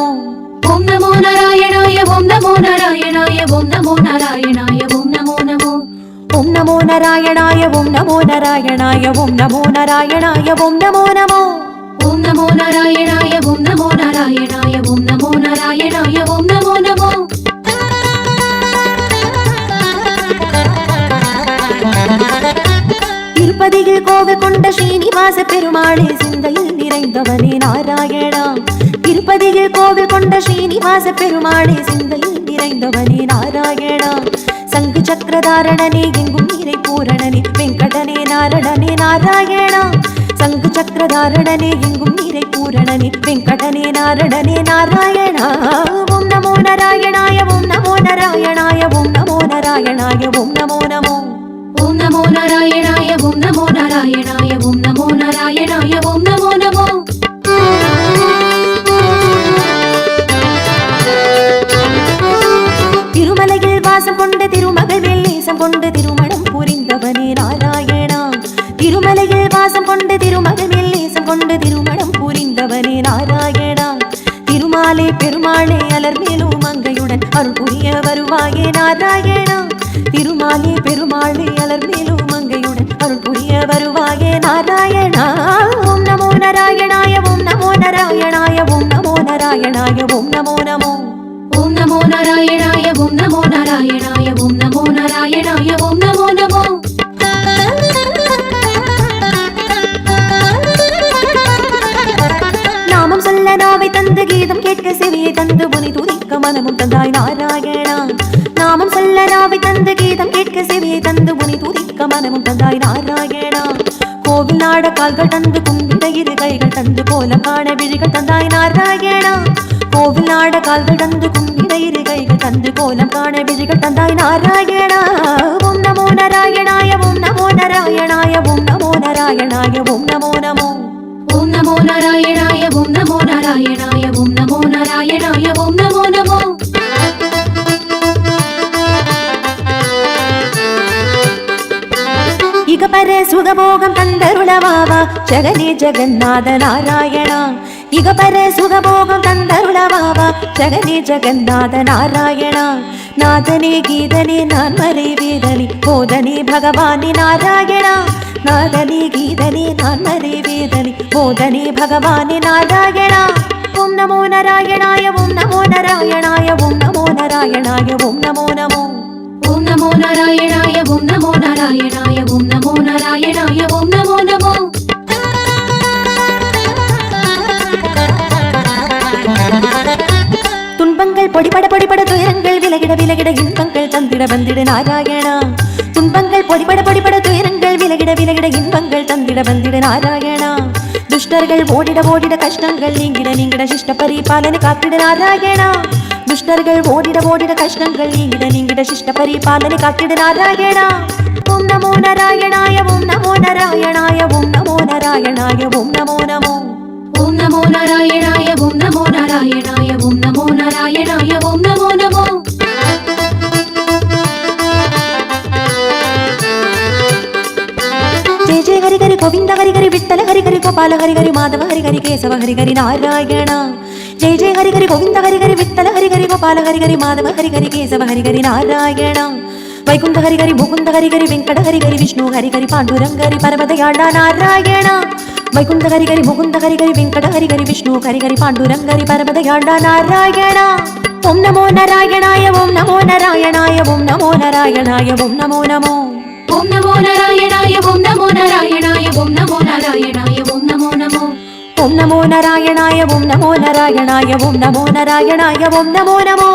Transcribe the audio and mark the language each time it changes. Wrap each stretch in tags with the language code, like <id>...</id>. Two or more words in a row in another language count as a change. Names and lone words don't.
<sa>ओम नमो नारायणाय ओम नमो नारायणाय ओम नमो नारायणाय ओम नमो नमो ओम नमो नारायणाय ओम नमो नारायणाय ओम नमो नारायणाय ओम नमो नमो ओम नमो नारायणाय ओम नमो नारायणाय ओम नमो नारायणाय ओम नमो नमो</sa> <ta>திருப்பதியில் கோவில் கொண்ட ஸ்ரீனிவாச பெருமாளே சிந்தையில் நிறைந்தவனே நாராயணா திருப்பதியில் கோவில் கொண்ட ஸ்ரீனிவாச பெருமாளே சிந்தையில் நிறைந்தவனே நாராயணா சங்கு சக்கரதாரணனே எங்கும் நீரை பூரணனே வெங்கடனே நாரணனே நாராயணா சங்கு சக்கரதாரணனே எங்கும் நீரை பூரணனே வெங்கடனே நாரணனே நாராயணா</ta> <sa>ओम् नमो नारायणाय ओम् नमो नारायणाय ओम् नमो नारायणाय ओम् नमो नमो ओम नमो नारायणाय ओम नमो नारायणाय ओम नमो नारायणाय ओम नमो नमो</sa> <ta>திருமலையில் வாசம் கொண்ட திருமகள் வெள்ளேசம் கொண்ட திருமணம் புரிந்தவனே நாராயணா திருமலையில் வாசம் கொண்ட திருமகள் வெள்ளேசம் கொண்ட திருமணம் புரிந்தவனே நாராயணா திருமாலே பெருமாளே அலர் மேலும் மங்கையுடன் அருள் புரிய வருவாயே நாராயணா திருமாலே பெருமாளே அலர் மேலும் மங்கையுடன் அருள் புரிய வருவாயே நாராயணா</ta> <sa>ओम् नमो नारायणाय ओम् नमो नारायणाय ओम् नमो नारायणाय ओम् नमो नमो ओम नमो नारायणाय ओम नमो नारायणाय ओम नमो नारायणाय ओम नमो नमो</sa> <ta>நாமம் சொல்ல நாவை தந்து கீதம் கேட்க செவியை தந்து உனை துதிக்க மனமும் தந்தாய் நாராயணா நாமம் சொல்ல நாவை தந்து கீதம் கேட்க செவியை தந்து உனை துதிக்க மனமும் தந்தாய் நாராயணா கோவில் நாட கால்கள் தந்து கும்பிட இரு கைகள் தந்து கோலம் காண விழிகள் தந்தாய் நாராயணா கோவில் நாட கால்கள் தந்து கும்பிட இரு கைகள் தந்து கோலம் காண விழிகள் தந்தாய் நாராயணா</ta> <sa>ओम् नमो नारायणाय ओम् नमो नारायणाय ओम् नमो नारायणाय ओम् नमो नमो ओम नमो नारायणाय ओम नमो नारायणाय ओम नमो नारायणाय ओम नमो नमो</sa> <ta>இகபர சுகபோகம் தந்தருளவாவா ஜெகனே ஜெகநாத நாராயணா இகபர சுகபோகம் தந்தருளவாவா ஜெகனே ஜெகநாத நாராயணா நாதனே கீதனே நான் மறை வேதனே போதனே பகவானே நாராயணா நாதனே கீதனே நான் மறை வேதனே போதனே பகவானே நாராயணா</ta> <sa>ओम् नमो नारायणाय ओम् नमो नारायणाय ओम् नमो नारायणाय ओम् नमो नमो ओम नमो नारायणाय ओम नमो नारायणाय ओम नमो नारायणाय ओम नमो नमो</sa> <ta>துன்பங்கள் பொடிபட பொடிபட துயரங்கள் விலகிட விலகிட இன்பங்கள் தந்திட வந்திட நாராயணா துன்பங்கள் பொடிபட பொடிபட துயரங்கள் விலகிட விலகிட இன்பங்கள் தந்திட வந்திட நாராயணா துஷ்டர்கள் ஓடிட ஓடிட கஷ்டங்கள் நீங்கிட நீங்கிட சிஷ்ட பரிபாலனை காத்திட நாராயணா துஷ்டர்கள் ஓடிட ஓடிட கஷ்டங்கள் நீங்கிட நீங்கிட சிஷ்ட பரிபாலனை காத்திட நாராயணா</ta> <sa>ओम् नमो नारायणाय ओम् नमो नारायणाय ओम् नमो नारायणाय ओम् नमो नमो ओम नमो नारायणाय ओम नमो नारायणाय ओम नमो नारायणाय ओम नमो नमो</sa> <mr>जय जय हरि हरि गोविंद हरि हरि विठ्ठल हरि हरि गोपाल हरि हरि माधव हरि हरि केशव हरि हरि नारायणा जय जय हरि हरि गोविंद हरि हरि विठ्ठल हरि हरि गोपाल हरि हरि माधव हरि हरि केशव हरि हरि नारायणा वैकुंठ हरि हरि मुकुंद हरि हरि वेंकट हरि हरि विष्णु हरि हरि पांडुरंग हरि परमदयाळा नारायणा वैकुंठ हरि हरि मुकुंद हरि हरि वेंकट हरि हरि विष्णु हरि हरि पांडुरंग हरि परमदयाळा नारायणा</mr> <sa>ओम नमो नारायणाय ओम नमो नारायणाय ओम नमो नारायणाय ओम नमो नमो ओम नमो नारायणाय ओम नमो नारायणाय ओम नमो नारायणाय ओम नमो नमो ओम नमो नारायणाय ओम नमो नारायणाय ओम नमो नारायणाय ओम नमो नमो</sa>